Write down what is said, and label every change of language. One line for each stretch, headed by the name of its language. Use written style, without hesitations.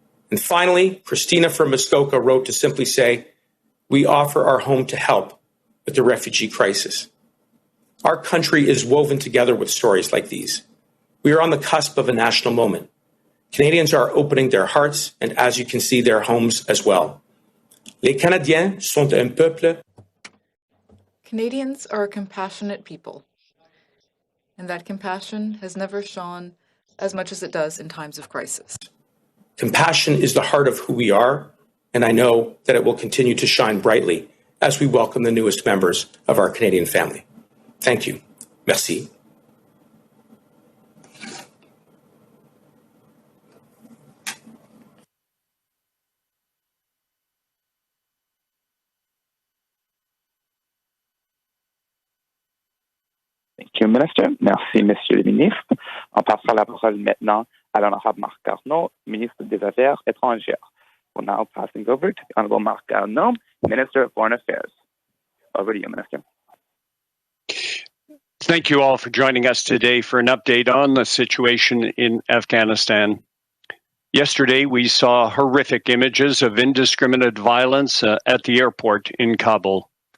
English: And finally, Christina from Muskoka wrote to simply say, we offer our home to help with the refugee crisis. Our country is woven together with stories like these. We are on the cusp of a national moment. Canadians are opening their hearts and, as you can see, their homes as well.
French: Les Canadiens sont un peuple.
English: Canadians are a compassionate people, and that compassion has never shone as much as it does in times of crisis. Compassion is the heart of who we are, and I know that it will continue to shine brightly as we welcome the newest members of our Canadian family. Thank you.
French: Merci.
English: Thank you, Minister.
French: Merci, Monsieur le Ministre. On passera la parole maintenant à l'Honorable Marc Garneau, Ministre des Affaires étrangères.
English: We're now passing over to the Honorable Marc Garneau, Minister of Foreign Affairs. Over to you, Minister. Thank you all for joining us today for an update on the situation in Afghanistan. Yesterday, we saw horrific images of indiscriminate violence at the airport in Kabul.